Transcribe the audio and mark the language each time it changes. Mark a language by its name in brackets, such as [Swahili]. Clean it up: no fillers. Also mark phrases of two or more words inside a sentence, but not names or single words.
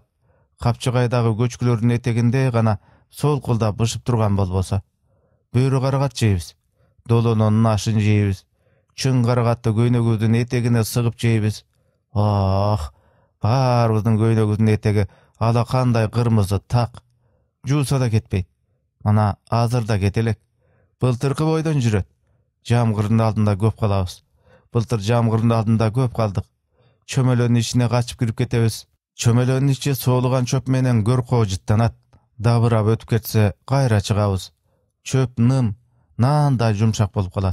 [Kyrgyz] Капчыгайдагы көчкүлөрдүн этегинде гана солкулдап бышып турган болбосо. Бөрү карагат жейбиз, долононун ашын жейбиз, чың карагатты көйнөгүбүздүн этегине сыгып жейбиз. Баарыбыздын көйнөгүбүздүн этеги ала кандай кырмызы так. Жууса да кетпейт. Ана азырда кетелек. Былтыркы бойдон жүрөт. Жамгырдын алдында көп калабыз. Былтыр жамгырдын алдында көп калдык. Чөмөлөнүн ичине качып кирип кетебиз. Чөмөлөнүн ичи соолуган чөп менен көркөө жыттанат. Дабырап өтүп кетсе кайра чыгабыз. Чөп ным, наандай жумшак болуп калат.